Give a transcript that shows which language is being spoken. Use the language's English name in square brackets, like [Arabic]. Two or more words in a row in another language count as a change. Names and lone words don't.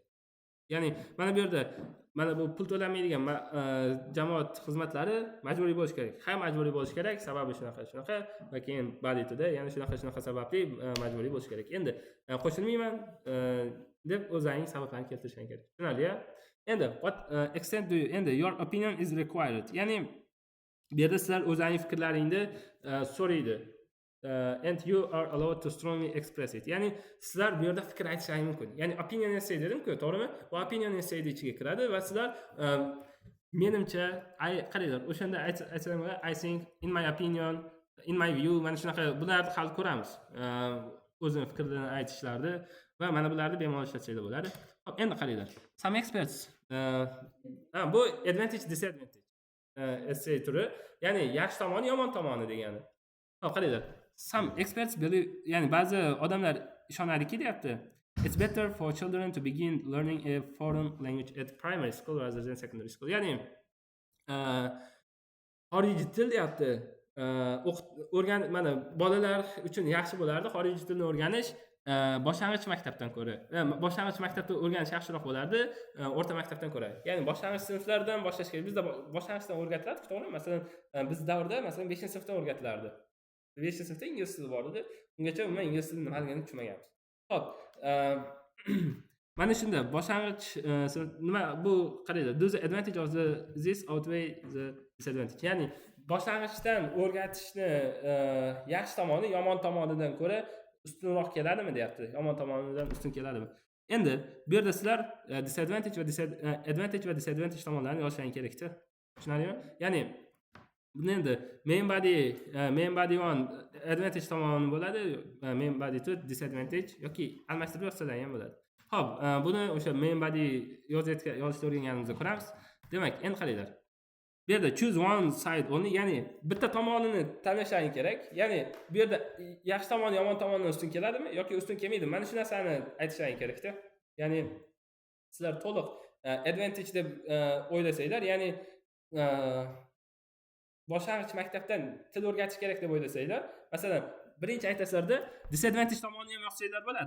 [Uzbek] Ya'ni mana bu yerda mana bu pul to'lanmaydigan jamoat xizmatlari majburiy bo'lish kerak. Ha, majburiy bo'lish kerak, sababi shunaqa va keyin baditida yana shunaqa sababli majburiy bo'lish kerak. Endi qo'shilmayman deb o'zlaring sabablarni keltirishing kerak. Tushunarli? [English] Endi what extent do you endi your opinion is required. [Uzbek] Ya'ni bu yerda sizlar o'zlaring fikrlaringni so'raydi. [English] And you are allowed to strongly express it. [Uzbek] Ya'ni sizlar bu yerda fikr aytishingiz mumkin. Ya'ni [English] opinion essay [Uzbek] dedim-ku, to'g'rimi? Bu [English] opinion essay [Uzbek] ichiga kiradi va sizlar menimcha, qaranglar, o'shanda aytsam, [English] I think, in my opinion, in my view, [Uzbek] mana shunaqa bularni hal ko'ramiz. O'zini fikrlarini aytishlarni va mana bularni bemalol ishlatsanglar bo'ladi. Xo'p, endi qaranglar. [English] Some experts [Uzbek] bu [English] advantage disadvantage essay [Uzbek] turi, ya'ni yaxshi tomoni, yomon tomoni degani. Xo'p, qaranglar. [English] Some experts believe, [Uzbek] ya'ni ba'zi odamlar ishonadiki deyapti. [English] It's better for children to begin learning a foreign language at primary school rather than secondary school. [Uzbek] Ya'ni xorijiy til deyapti. Mana bolalar uchun yaxshi bo'lardi xorijiy tilni o'rganish boshlang'ich maktabdan ko'ra. Boshlang'ich maktabda o'rganish yaxshiroq bo'lardi o'rta maktabdan ko'ra. Ya'ni boshlang'ich sinflardan boshlash kerak. Bizda boshlang'ichdan o'rgatiladi, to'g'rimi? Masalan, biz davrda masalan 5-sinfdan o'rgatilardi. 5-sinfda ingliz tili bor edi. Ungacha umuman ingliz tilini nimaligini tushunmaganmiz. Xo'p, mana shunda boshlang'ich nima bu qaranglar, [English] do the advantage of this outweigh the disadvantage. [Uzbek] Ya'ni boshlang'ichdan o'rgatishni yaxshi tomoni yomon tomonidan ko'ra ustunroq keladimi deyapti. Yomon tomonidan ustun keladimi? Endi bu yerda sizlar advantage va disadvantage tomonlarini yozishingiz kerak-da. Tushunarlimi? Ya'ni buni endi [English] main body one advantage [Uzbek] tomoni bo'ladi, [English] main body two disadvantage [Uzbek] yoki almashtirib yozsalar ham bo'ladi. Xo'p, buni o'sha [English] main body [Uzbek] yozishni o'rganganimizda ko'ramiz. Demak, endi qaranglar. Bu yerda [English] choose one side only, [Uzbek] ya'ni bitta tomonini tanlashingiz kerak. Ya'ni bu yerda yaxshi tomoni, yomon tomonidan ustun keladimi yoki ustun kelmaydimi? Mana shu narsani aytishingiz kerak-da. Ya'ni sizlar to'liq advantage deb o'ylasanglar, ya'ni boshlang'ich maktabdan til o'rgatish kerak deb o'ylasanglar, masalan, birinchi aytasizlarda disadvantage tomonini ham yozsanglar bo'ladi.